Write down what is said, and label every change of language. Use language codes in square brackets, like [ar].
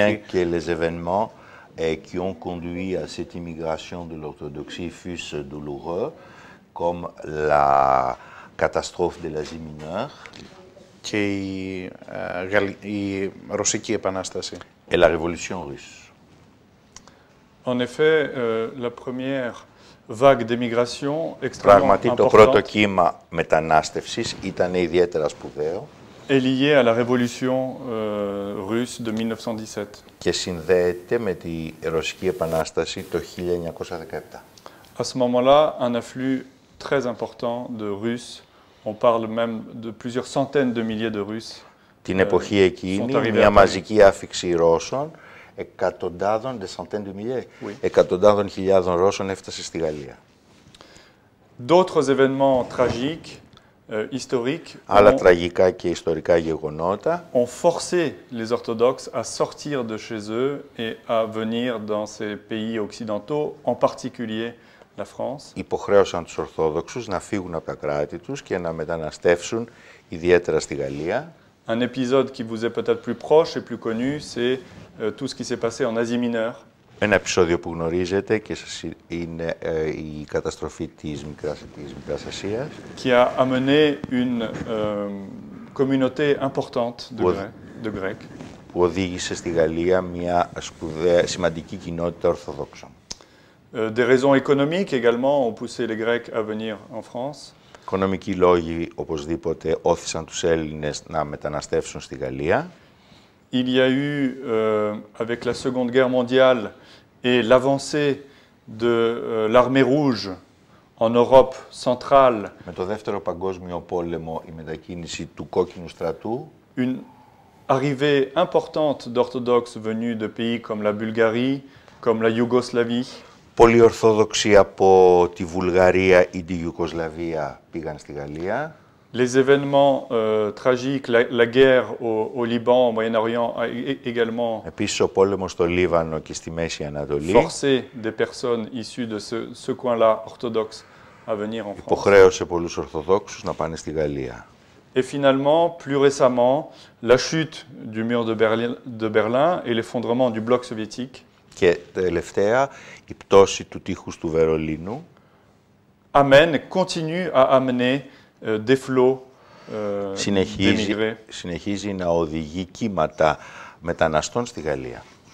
[fr] Bien que les événements qui ont conduit à cette immigration de l'orthodoxie fussent douloureux, comme la catastrophe de l'Asie mineure [el] και η Ρωσική Επανάσταση. [fr] Et la révolution russe. En effet, la première vague d'émigration extrêmement [el] Πράγματι, το [fr] importante [el] πρώτο κύμα μετανάστευσης ήταν ιδιαίτερα σπουδαίο [fr] est lié à la révolution russe de 1917. [el] και συνδέεται με τη Ρωσική Επανάσταση το 1917. [fr] À ce moment-là, un afflux très important de Russes, on parle même de plusieurs centaines de milliers de Russes. [el] Την εποχή εκείνη, μια μαζική άφιξη Ρώσων, εκατοντάδων, [fr] des centaines de milliers, [el] εκατοντάδων χιλιάδων Ρώσων έφτασε στη Γαλλία. [fr] D'autres événements tragiques, historiques, [el] Άλλα τραγικά και ιστορικά γεγονότα [fr] ont forcé les orthodoxes à sortir de chez eux et à venir dans ces pays occidentaux, en particulier la France. [el] υποχρέωσαν τους Ορθόδοξους να φύγουν από τα κράτη τους και να μεταναστεύσουν ιδιαίτερα στη Γαλλία. [fr] Un épisode qui vous est peut-être plus proche et plus connu, c'est tout ce qui s'est passé en Asie mineure. [el] Ένα επεισόδιο που γνωρίζετε και είναι η καταστροφή της Μικράς Ασίας, [fr] Qui a amené une communauté importante de Grecs. [el] που οδήγησε στη Γαλλία μια σημαντική κοινότητα Ορθοδόξων. [fr] Des raisons économiques également ont poussé les Grecs à venir en France. [el] Οικονομικοί λόγοι οπωσδήποτε όθησαν τους Έλληνες να μεταναστεύσουν στη Γαλλία. [fr] Il y a eu, avec la Seconde Guerre mondiale et l'avancée de l'armée rouge en Europe centrale, [el] Με το Δεύτερο Παγκόσμιο Πόλεμο η μετακίνηση του Κόκκινου Στρατού, [fr] une arrivée importante d'orthodoxes venus de pays comme la Bulgarie, comme la Yougoslavie, [el] πολλοί Ορθόδοξοι από τη Βουλγαρία ή τη Ιουγκοσλαβία πήγαν στη Γαλλία. [fr] les événements tragiques, la guerre au Liban, au Moyen-Orient a également [el] Επίσης ο πόλεμος στο Λίβανο και στη Μέση Ανατολή [fr] forcé des personnes issues de ce coin-là orthodoxe à venir en France. [el] υποχρέωσε πολλούς Ορθοδόξους να πάνε στη Γαλλία. [fr] Et finalement, plus récemment, la chute du mur de Berlin et l'effondrement du bloc soviétique [el] Και τελευταία η πτώση του τείχους του Βερολίνου [fr] amène, continue à amener des flots d'émigrés [el] συνεχίζει να οδηγεί κύματα μεταναστών στη Γαλλία.